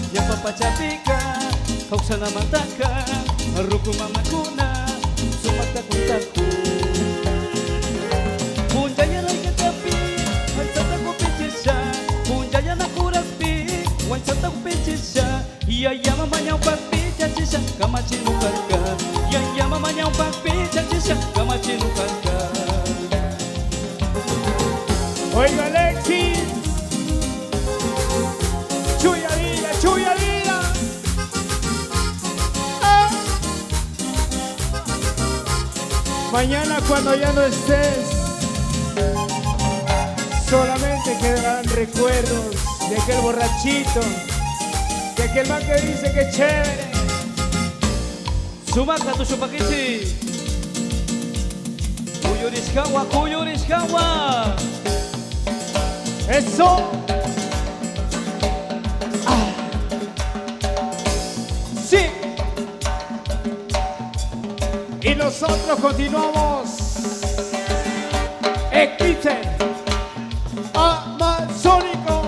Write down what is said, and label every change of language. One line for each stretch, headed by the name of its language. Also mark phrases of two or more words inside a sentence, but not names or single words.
Quechua: Yo papachapika, Hoksana mataka, ruku mamakuna, sumakta kuntaku. Punjaya na ikatapi, wansata ko pichisa. Punjaya na kuraspi, wansata ko pichisa. Yaya mamanya upagpicha chisa, kamachinu karka. Yaya mamanya upagpicha chisa, kamachinu karka.
Spanish: Oiga Alexis, chuya vida, chuya vida. Ah. Mañana cuando ya no estés, solamente quedarán recuerdos de aquel borrachito, de aquel man que dice que chévere.
Quechua: Sumaka tu chupakichi. Kuyurishkawa, kuyurishkawa.
Spanish: Eso. Ah. Sí. Y nosotros continuamos. Eclipse amazónico.